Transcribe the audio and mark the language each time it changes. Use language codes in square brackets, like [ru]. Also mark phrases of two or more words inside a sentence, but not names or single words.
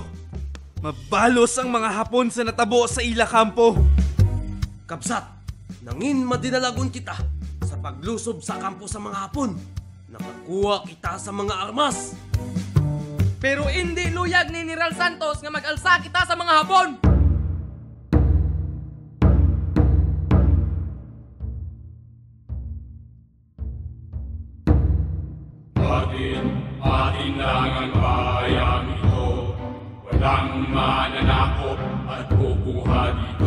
[hil] Mabalos ang mga Hapon sa natabo sa ila kampo. Kabsat, nangin madinalagon kita sa paglusob sa kampo sa mga Hapon. Nakakuha kita sa mga armas. Pero hindi luyag ni General Santos nga mag-alsa kita sa mga Hapon. [tl] Atin lang ang bayang ito. Walang mananakop at kukuha dito.